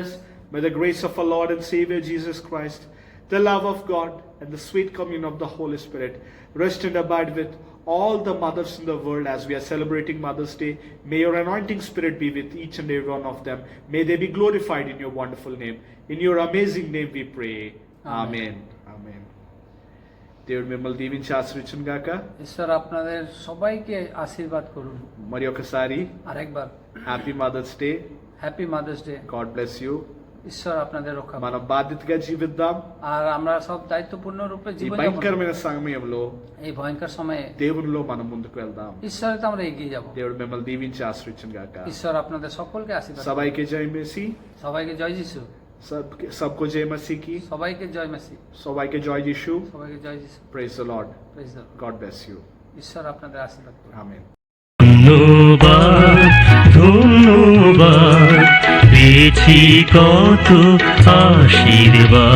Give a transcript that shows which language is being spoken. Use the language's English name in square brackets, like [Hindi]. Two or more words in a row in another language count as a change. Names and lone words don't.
[English] May the grace of our Lord and Savior Jesus Christ, the love of God, and the sweet communion of the Holy Spirit rest and abide with all the mothers in the world as we are celebrating Mother's Day. May your anointing spirit be with each and every one of them. May they be glorified in your wonderful name. In your amazing name we pray. Amen. Amen. [Telugu] దేవుడు మిమ్మల్ని దీవించి ఆశీర్వదించును గాక। [Bangla] ঈশ্বর আপনাদের সবাইকে আশীর্বাদ করুন। [Telugu] మరి ఒకసారి [Bangla] আরেকবার [English] Happy Mother's Day. Happy Mother's Day. God bless you. [Bangla] ঈশ্বর আপনাদের রক্ষা করুন। [Telugu] మనం బాధ్యతగా జీవిద్దాం। [Bangla] আর আমরা সব দায়িত্বপূর্ণ রূপে [Telugu] ఈ [Bangla] জীবন [Telugu] భయంకరమైన సమయంలో [Bangla] এই ভয়ঙ্কর সময়ে [Telugu] దేవునిలో మనం ముందుకు వెళ్దాం। [Bangla] ঈশ্বরের তো আমরা এগিয়ে যাব। [Telugu] దేవుడు మిమ్మల్ని దీవించి ఆశీర్వదించును గాక। [Bangla] ঈশ্বর আপনাদের সকলকে আশীর্বাদ করুন। সবাইকে জয় মসীহ। সবাইকে জয় যিশু। [Hindi] सबको जय मसीह की। [Bangla] সবাইকে জয় মেসি। সবাইকে জয় যিশু। সবাইকে জয় যিশু। [English] Praise the Lord. Praise the Lord. God bless you. [Bangla] ঈশ্বর আপনাদের আশীর্বাদ করুন। আমেন। ধন্যবাদ, ধন্যবাদ, পেয়েছি কত আশীর্বাদ।